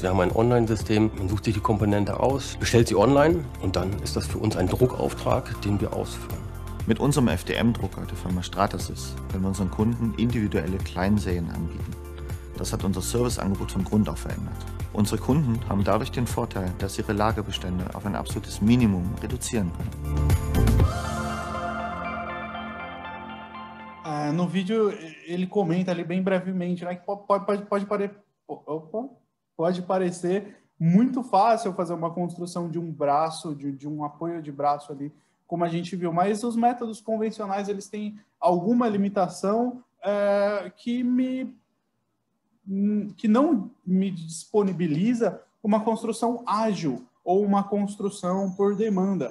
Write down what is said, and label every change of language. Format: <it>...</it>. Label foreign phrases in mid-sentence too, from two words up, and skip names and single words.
<de>Wir haben ein Online-System, man sucht sich die Komponente aus, bestellt sie online und dann ist das für uns ein Druckauftrag, den wir ausführen. Mit unserem FDM-Drucker der Firma Stratasys können wir unseren Kunden individuelle Kleinserien anbieten. Das hat unser Serviceangebot von Grund auf verändert. Unsere Kunden haben dadurch den Vorteil, dass sie ihre Lagerbestände auf ein absolutes Minimum reduzieren können.</de> <pt>No vídeo ele comenta ali bem brevemente, né, que pode parecer muito fácil fazer uma construção de um braço, de um apoio de braço ali, como a gente viu, mas os métodos convencionais eles têm alguma limitação que não me disponibiliza uma construção ágil ou uma construção por demanda.</pt>